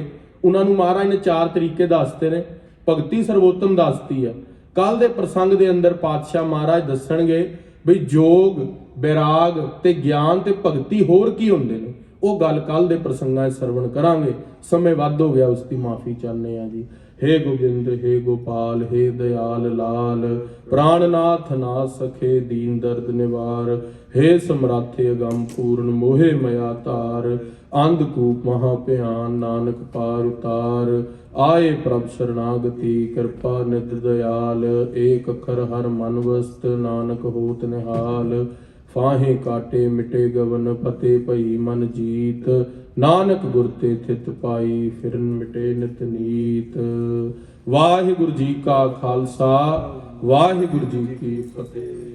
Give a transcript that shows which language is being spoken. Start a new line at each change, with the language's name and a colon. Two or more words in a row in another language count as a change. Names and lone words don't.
Punjabi: ਉਹਨਾਂ ਨੂੰ ਮਹਾਰਾਜ ਨੇ 4 ਤਰੀਕੇ ਦੱਸਦੇ ਨੇ, ਭਗਤੀ ਸਰਵੋਤਮ ਦੱਸਤੀ ਹੈ। ਕੱਲ ਦੇ ਪ੍ਰਸੰਗ ਦੇ ਅੰਦਰ ਪਾਤਸ਼ਾਹ ਮਹਾਰਾਜ ਦੱਸਣਗੇ ਬਈ ਜੋਗ, ਬੈਰਾਗ ਤੇ ਗਿਆਨ ਤੇ ਭਗਤੀ ਹੋਰ ਕੀ ਹੁੰਦੇ ਨੇ। ਉਹ ਗੱਲ ਕੱਲ ਦੇ ਪ੍ਰਸੰਗਾਂ 'ਚ ਸਰਵਣ ਕਰਾਂਗੇ। ਸਮੇਂ ਵੱਧ ਹੋ ਗਿਆ, ਉਸ ਦੀ ਮਾਫੀ ਚਾਹੁੰਦੇ ਆ ਜੀ। ਹੇ ਗੋਬਿੰਦ ਹੇ ਗੋਪਾਲ ਹੇ ਦਇਆਲ ਲਾਲ, ਪ੍ਰਾਣਨਾਥ ਨਾਥ ਸਖੇ ਦੀਨ ਦਰਦ ਨਿਵਾਰ, ਹੇ ਸਮਰਾਥੇ ਅਗਮ ਪੂਰਨ ਮੋਹੇ ਮਇਆ ਤਾਰ, ਅੰਧਕੂਪ ਮਹਾਭਯਾਨ ਨਾਨਕ ਪਾਰ ਉਤਾਰ, ਆਏ ਪ੍ਰਭ ਸ਼ਰਣਾਗਤਿ ਕ੍ਰਿਪਾ ਨਿਧ ਦਇਆਲ, ਏਕ ਅਖਰ ਹਰ ਮਨ ਵਸਤ ਨਾਨਕ ਹੋਤ ਨਿਹਾਲ, ਫਾਹੇ ਕਾਟੇ ਮਿਟੇ ਗਵਨ ਫਤੇ ਭਈ ਮਨ ਜੀਤ, ਨਾਨਕ ਗੁਰ ਤੇ ਥਿਤ ਪਾਈ ਫਿਰਨ ਮਿਟੇ ਨਿਤ ਨੀਤ। ਵਾਹਿਗੁਰੂ ਜੀ ਕਾ ਖਾਲਸਾ, ਵਾਹਿਗੁਰੂ ਜੀ ਕੀ ਫਤਿਹ।